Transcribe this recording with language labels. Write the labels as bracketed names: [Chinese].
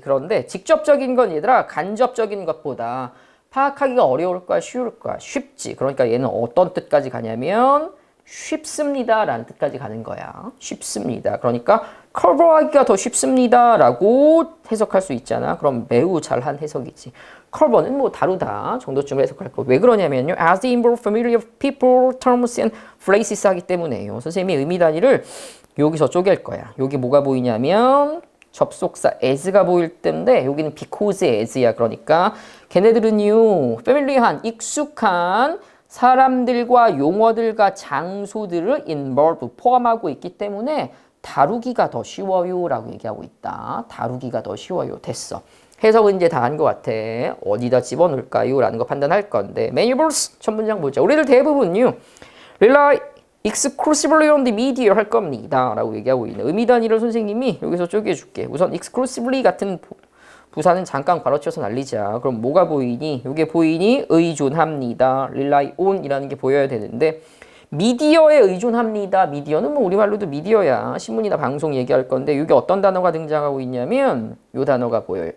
[Korean] 그런데 직접적인 건 얘들아 간접적인 것보다 파악하기가 어려울까 쉬울까? 쉽지. 그러니까 얘는 어떤 뜻까지 가냐면 쉽습니다 라는 뜻까지 가는 거야. 쉽습니다. 그러니까 커버하기가 더 쉽습니다 라고 해석할 수 있잖아. 그럼 매우 잘한 해석이지. 커버는 뭐 다루다 정도쯤으로 해석할 거. 왜 그러냐면요. [English] As they involve familiar people, terms and phrases [Korean] 하기 때문에요. 선생님이 의미 단위를 여기서 쪼갤 거야. 여기 뭐가 보이냐면 접속사 as가 보일 텐데 여기는 because as야. 그러니까 걔네들은요. 패밀리한 익숙한 사람들과 용어들과 장소들을 involve, 포함하고 있기 때문에 다루기가 더 쉬워요 라고 얘기하고 있다. 다루기가 더 쉬워요. 됐어. 해석은 이제 다 한 것 같아. 어디다 집어넣을까요? 라는 거 판단할 건데 Manuals 첫 문장 보자. 우리들 대부분요. [English] Rely exclusively on the media [Korean] 할 겁니다. 라고 얘기하고 있는 의미 단위를 선생님이 여기서 쪼개줄게. 우선 exclusively 같은 부사는 잠깐 괄호쳐서 날리자. 그럼 뭐가 보이니? 이게 보이니? 의존합니다. rely on 이라는 게 보여야 되는데 미디어에 의존합니다. 미디어는 뭐 우리말로도 미디어야. 신문이나 방송 얘기할 건데 이게 어떤 단어가 등장하고 있냐면 이 단어가 보여요.